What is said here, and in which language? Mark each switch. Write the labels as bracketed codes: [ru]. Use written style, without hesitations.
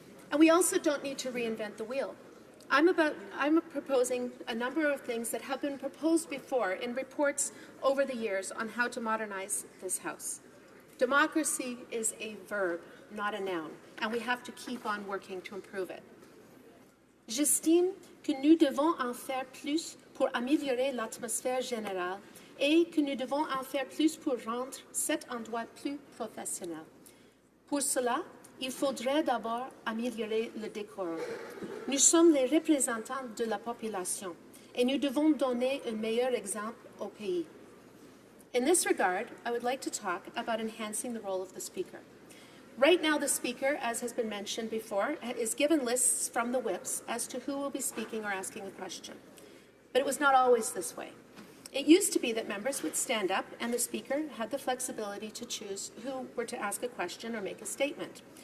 [en] And we also don't need to reinvent the wheel. I'm proposing a number of things that have been proposed before in reports over the years on how to modernize this House. Democracy is a verb, not a noun, and we have to keep on working to improve it. [fr] J'estime que nous devons en faire plus pour améliorer l'atmosphère générale et que nous devons en faire plus pour rendre cet endroit plus professionnel. Pour cela, il faudrait d'abord améliorer le décorum. Nous sommes les représentants de la population et nous devons donner un meilleur exemple au pays. [en] In this regard, I would like to talk about enhancing the role of the Speaker. Right now, the Speaker, as has been mentioned before, is given lists from the whips as to who will be speaking or asking a question. But it was not always this way. It used to be that members would stand up and the Speaker had the flexibility to choose who were to ask a question or make a statement.